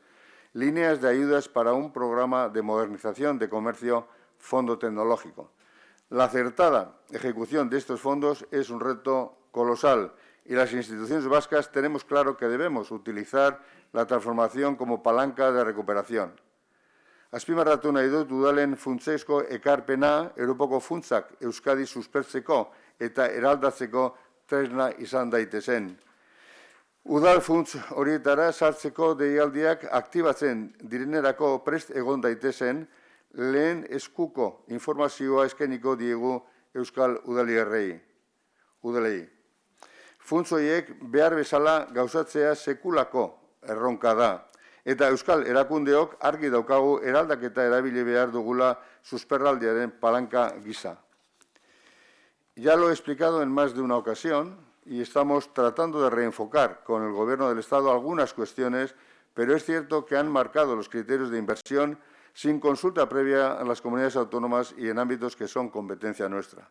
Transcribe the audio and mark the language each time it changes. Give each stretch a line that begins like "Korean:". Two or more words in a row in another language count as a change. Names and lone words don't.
Spanish: Líneas de ayudas para un programa de modernización de comercio, fondo tecnológico. La acertada ejecución de estos fondos es un reto colosal y las instituciones vascas tenemos claro que debemos utilizar la transformación como palanca de recuperación.
Basque: Azpimarratu nahi dut udalen funtsezko ekarpena Europako funtsak Euskadi suspertzeko eta eraldatzeko tresna izan daitezen. Udal funts horietara sartzeko deialdiak aktibatzen direnerako prest egon daitezen lehen eskuko informazioa eskainiko diegu Euskal udalei. Funts horiek behar bezala gauzatzea sekulako erronka da. Eta Euskal erakundeok argi daukagu eraldaketa erabili behar dugula susperraldiaren palanka gisa.
Spanish: Ya lo he explicado en más de una ocasión y estamos tratando de reenfocar con el Gobierno del Estado algunas cuestiones, pero es cierto que han marcado los criterios de inversión sin consulta previa a las comunidades autónomas y en ámbitos que son competencia nuestra.